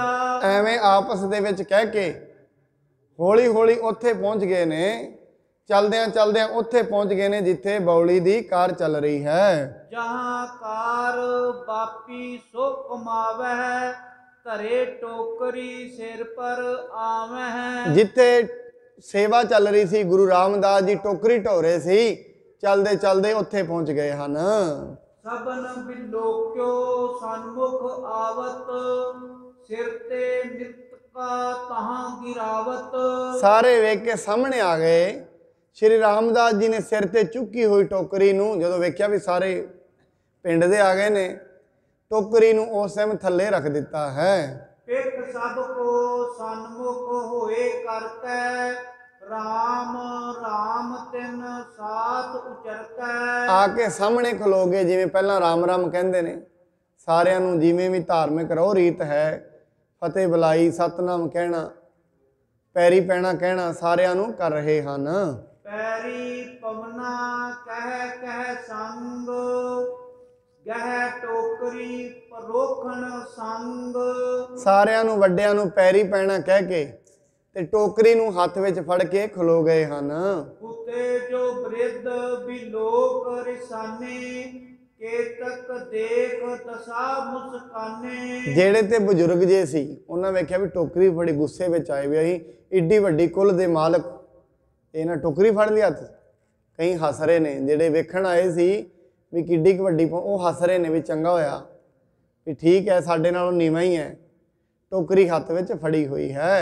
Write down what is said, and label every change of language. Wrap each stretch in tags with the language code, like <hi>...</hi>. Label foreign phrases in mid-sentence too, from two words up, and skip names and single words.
<pa>ਏਵੇਂ ਆਪਸ ਦੇ ਵਿੱਚ ਕਹਿ ਕੇ ਹੌਲੀ ਹੌਲੀ ਉੱਥੇ ਪਹੁੰਚ ਗਏ ਨੇ, ਚੱਲਦਿਆਂ ਚੱਲਦਿਆਂ ਉੱਥੇ ਪਹੁੰਚ ਗਏ ਨੇ ਜਿੱਥੇ ਬਾਉਲੀ ਦੀ ਕਾਰ ਚੱਲ ਰਹੀ ਹੈ।</pa> <bra>जहाँ कार बापी सो कमावह, धरे टोकरी सिर पर आवह।</bra> <pa>ਜਿੱਥੇ ਸੇਵਾ ਚੱਲ ਰਹੀ ਸੀ, ਗੁਰੂ ਰਾਮਦਾਸ ਜੀ ਟੋਕਰੀ ਢੋ ਰਹੇ ਸੀ, ਚੱਲਦੇ ਚੱਲਦੇ ਉੱਥੇ ਪਹੁੰਚ ਗਏ ਹਨ।</pa> <bra>सबन बिलोक्यो सन्मुख आवत, सिर ते नित का तहां गिरावत।</bra> <pa>ਸਾਰੇ ਵੇਖ ਕੇ ਸਾਹਮਣੇ ਆ ਗਏ। ਸ੍ਰੀ ਰਾਮਦਾਸ ਜੀ ਨੇ ਸਿਰ ਤੇ ਚੁੱਕੀ ਹੋਈ ਟੋਕਰੀ ਨੂੰ ਜਦੋਂ ਵੇਖਿਆ ਵੀ ਸਾਰੇ ਪਿੰਡ ਦੇ ਆ ਗਏ ਨੇ, ਟੋਕਰੀ ਨੂੰ ਉਸ ਟਾਈਮ ਥੱਲੇ ਰੱਖ ਦਿੱਤਾ ਹੈ।</pa> <bra>पिख सब को सन्मुख होए करकै, राम राम तिन साथ उचरकै।</bra> <pa>ਆ ਕੇ ਸਾਹਮਣੇ ਖਲੋ ਗਏ, ਜਿਵੇਂ ਪਹਿਲਾਂ ਰਾਮ ਰਾਮ ਕਹਿੰਦੇ ਨੇ ਸਾਰਿਆਂ ਨੂੰ, ਜਿਵੇਂ ਵੀ ਧਾਰਮਿਕ ਰਹੁ ਰੀਤ ਹੈ, ਫ਼ਤਹਿ ਬੁਲਾਈ, ਸਤਿਨਾਮ ਕਹਿਣਾ, ਪੈਰੀਂ ਪੈਣਾ ਕਹਿਣਾ, ਸਾਰਿਆਂ ਨੂੰ ਕਰ ਰਹੇ ਹਨ।</pa> <bra>पैरी पवना कह कह संग, गह टोकरी परोखन संग।</bra> <pa>ਸਾਰਿਆਂ ਨੂੰ ਵੱਡਿਆਂ ਨੂੰ ਪੈਰੀਂ ਪੈਣਾ ਕਹਿ ਕੇ ਤੇ ਟੋਕਰੀ ਨੂੰ ਹੱਥ ਵਿੱਚ ਫੜ ਕੇ ਖਲੋ ਗਏ ਹਨ।</pa> <bra>उते जो बृद्ध बिलोक रिसाने, केतक देख दशा मुस्काने।</bra> <pa>ਜਿਹੜੇ ਤੇ ਬਜ਼ੁਰਗ ਜੇ ਸੀ ਉਹਨਾਂ ਵੇਖਿਆ ਵੀ ਟੋਕਰੀ ਬੜੀ ਗੁੱਸੇ ਵਿੱਚ ਆਏ ਵੀ ਅਸੀਂ ਏਡੀ ਵੱਡੀ ਕੁੱਲ ਦੇ ਮਾਲਕ, ਇਹਨਾਂ ਟੋਕਰੀ ਫੜ ਲਈ ਹੱਥ। ਕਈ ਹੱਸ ਰਹੇ ਨੇ, ਜਿਹੜੇ ਵੇਖਣ ਆਏ ਸੀ ਵੀ ਕਿੱਡੀ ਕੁ ਵੱਡੀ, ਉਹ ਹੱਸ ਰਹੇ ਨੇ ਵੀ ਚੰਗਾ ਹੋਇਆ ਵੀ ਠੀਕ ਹੈ, ਸਾਡੇ ਨਾਲੋਂ ਨੀਵਾਂ ਹੀ ਹੈ, ਟੋਕਰੀ ਹੱਥ ਵਿੱਚ ਫੜੀ ਹੋਈ ਹੈ।</pa>